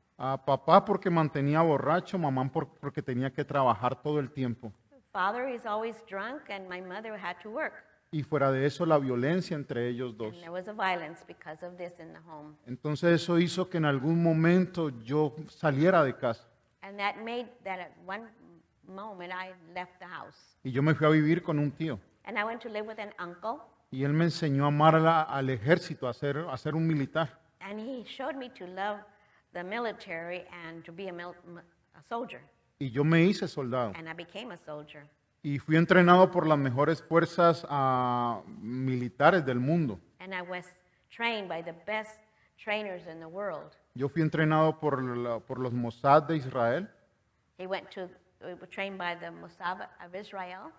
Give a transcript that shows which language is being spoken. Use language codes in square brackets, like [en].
[es] Papá porque mantenía borracho, mamá porque tenía que trabajar todo el tiempo. [en] Father is always drunk and my mother had to work. [es] Y fuera de eso la violencia entre ellos dos. [en] And there was a violence because of this in the home. [es] Entonces eso hizo que en algún momento yo saliera de casa [en] And that made that at one moment I left the house. [es] y yo me fui a vivir con un tío. [en] And I went to live with an uncle. [es] Y él me enseñó a amar al ejército, a ser un militar. [en] And he showed me to love the military and to be a soldier. [es] Y yo me hice soldado. [en] And I became a soldier. [es] Y fui entrenado por las mejores fuerzas militares del mundo. [en] And I was trained by the best trainers in the world. [es] Yo fui entrenado por los Mossad de Israel. [en] We were trained by the Mossad of Israel.